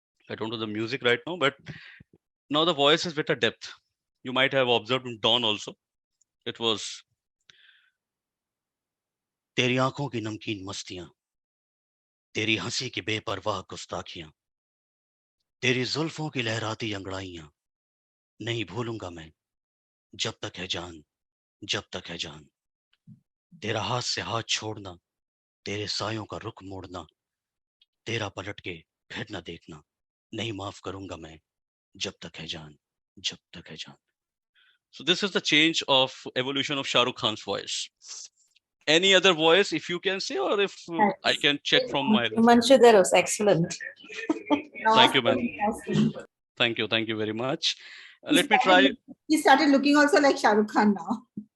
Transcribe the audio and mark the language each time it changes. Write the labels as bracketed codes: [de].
[en] I don't know the music right now but now the voice is with a depth you might have observed in Dawn also it was [hi] तेरी आंखों की नमकीन मस्तियां तेरी हंसी की बेपरवाह गुस्ताखियां तेरी जुल्फों की लहराती अंगड़ाइयां नहीं भूलूंगा मैं, जब तक है जान, जब तक है जान। तेरा हाथ से हाथ छोड़ना, तेरे सायों का रुख मोड़ना, तेरा पलट के फिर न देखना, नहीं माफ करूंगा मैं, जब तक है जान, जब तक है जान. [en] So this is the change of evolution of Shah Rukh Khan's voice. Any other voice, if you can say, or if I can check from my list. Himanshu, that was excellent. Thank you, man. Awesome. Thank you very much. He Let me started- try. He started looking also like Shah Rukh Khan now.